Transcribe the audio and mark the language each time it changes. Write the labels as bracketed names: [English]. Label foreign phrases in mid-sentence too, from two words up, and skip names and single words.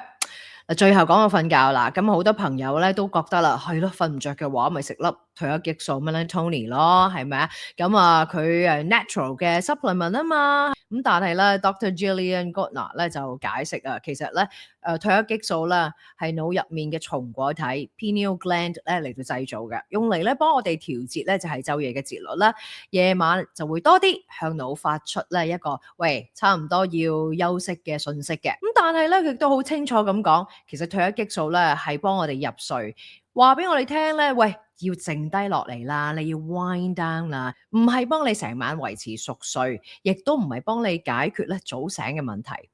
[Cantonese] 最後講到瞓覺啦，咁好多朋友咧都覺得啦，係咯，瞓唔着嘅話，咪食粒褪黑激素 melatonin 咯，係咪啊？咁啊，佢natural嘅 supplement 啊嘛。咁但係咧 ，Dr. Jillian Gottner 咧就解釋啊，其實咧褪黑激素咧係腦入面嘅松果體 [English] pineal gland [Cantonese] 咧嚟到製造嘅，用嚟咧幫我哋調節咧就係晝夜嘅節律啦。夜晚就會多啲向腦發出咧一個喂差唔多要休息嘅訊息嘅。咁但係咧佢亦都好清楚咁講，其實褪黑激素咧係幫我哋入睡，話俾我哋聽咧，喂要靜低落嚟啦，你要 [English] wind down [Cantonese] 啦，唔係幫你成晚維持熟睡，亦都唔係幫你解決咧早醒嘅問題。